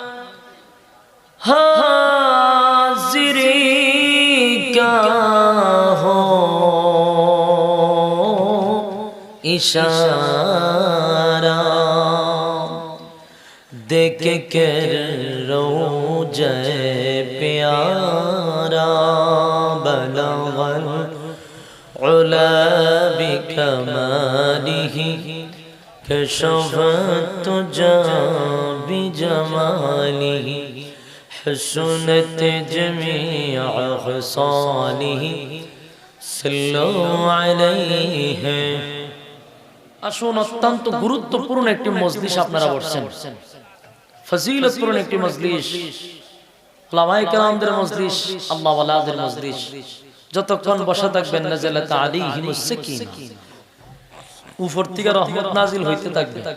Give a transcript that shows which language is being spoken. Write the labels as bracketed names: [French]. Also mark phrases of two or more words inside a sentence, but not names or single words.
[Urdu] حاضری کا ہو اشارہ دیکھ کر روضہ پیارا [Arabic] بلغ العلا بکمالہ کشف الدجی بجمالہ حسنت جمیع خصالہ صلو علیہ [Bangla] আসুন অত্যন্ত গুরুত্বপূর্ণ একটি মজলিস আপনারা বসছেন ফজিলতপূর্ণ একটি মজলিস উলামায়ে কেরামদের মজলিস আল্লাহ ওয়ালাদের মজলিস যতক্ষণ বসা থাকবেন [Arabic] نزلت عليهم السكينة [Bangla] উপর থেকে রহমত নাজিল হইতে থাকবে